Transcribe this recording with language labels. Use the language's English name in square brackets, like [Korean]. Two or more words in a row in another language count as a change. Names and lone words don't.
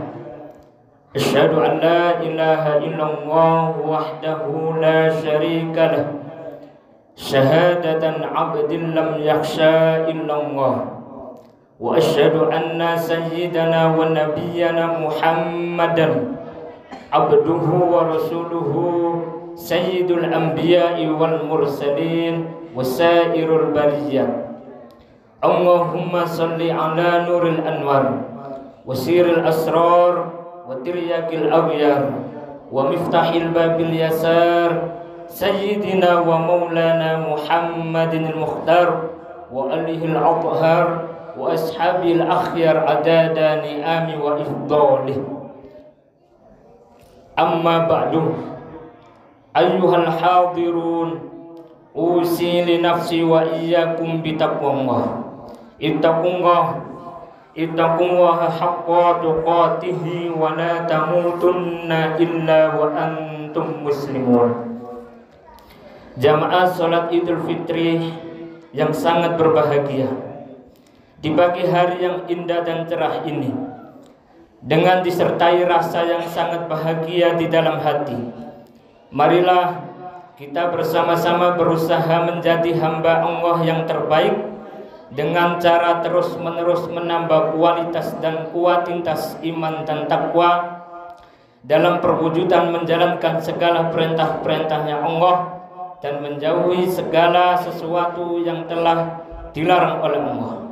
[Arabic] أشهد أن لا إله إلا الله وحده لا شريك له شهادة عبد لم يخش إلا الله وأشهد أن سيدنا ونبينا محمدا عبده ورسوله سيد الأنبياء والمرسلين وسائر البرية. اللهم صل على نور الأنوار وسر الأسرار وترياق الأغيار ومفتاح باب اليسار سيدنا ومولانا محمد المختار وآله الأطهار وأصحاب الأخيار عدد نعم وإفضاله. أما بعد، أيها الحاضرون، أوصي نفسي وإياكم بتقوى الله. اتقوا الله حق تقاته ولا تموتن إلا وأنتم مسلمون. [Indonesian] Jamaah salat Idul Fitri yang sangat berbahagia di pagi hari yang indah dan cerah ini, dengan disertai rasa yang sangat bahagia di dalam hati, marilah kita bersama-sama berusaha menjadi hamba Allah yang terbaik dengan cara terus-menerus menambah kualitas dan kuantitas iman dan takwa dalam perwujudan menjalankan segala perintah-perintahnya Allah dan menjauhi segala sesuatu yang telah dilarang oleh Allah.